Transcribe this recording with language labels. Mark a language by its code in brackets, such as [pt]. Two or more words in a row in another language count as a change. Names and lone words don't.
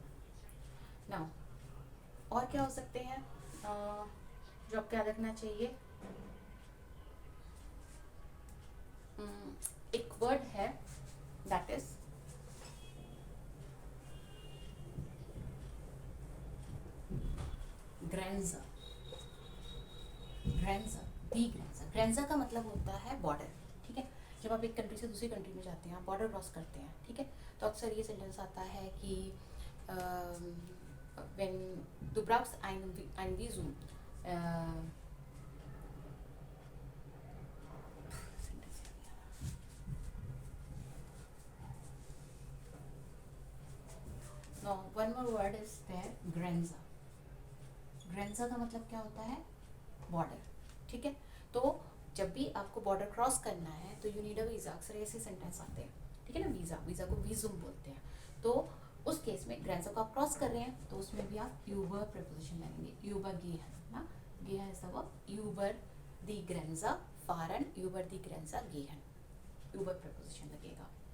[hi] नाउ और क्या हो सकते हैं जो आपको याद रखना चाहिए, एक वर्ड है [en] that is [hi] ग्रैंजा। ग्रैंजा, [de] die Grenze, [hi] ग्रैंजा का मतलब होता है बॉर्डर, ठीक है। जब आप एक कंट्री से दूसरी कंट्री में जाते हैं, आप बॉर्डर क्रॉस करते हैं, ठीक है, तो अक्सर ये सेंटेंस आता है कि [de] when du brauchst ein Visum, [en] no, one more word is there, Grenza। [hi] Grenza का मतलब क्या होता है, बॉर्डर, ठीक है। तो जब भी आपको बॉर्डर क्रॉस करना है तो [en] you need a visa, [hi] अक्सर ऐसे सेंटेंस आते हैं, ठीक है ना, वीजा, वीजा को वीजुम बोलते हैं। तो उस केस में ग्रेंजा को आप क्रॉस कर रहे हैं तो उसमें भी आप यूबर प्रीपोजिशन लगेंगे, [de] über gehen [hi] ना, गेहन [en] is the verb, [de] über die Grenze fahren, über die Grenze gehen, [hi] यूबर प्रीपोजिशन लगेगा।